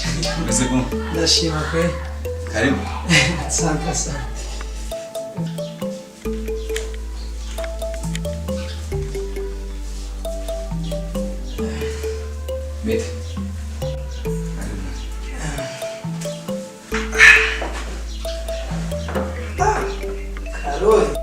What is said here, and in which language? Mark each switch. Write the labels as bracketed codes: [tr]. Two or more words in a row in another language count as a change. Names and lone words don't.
[rw] Umeze bon? Ndashima kweli. [sw] Karibu. Asante sana. Mete. Claude.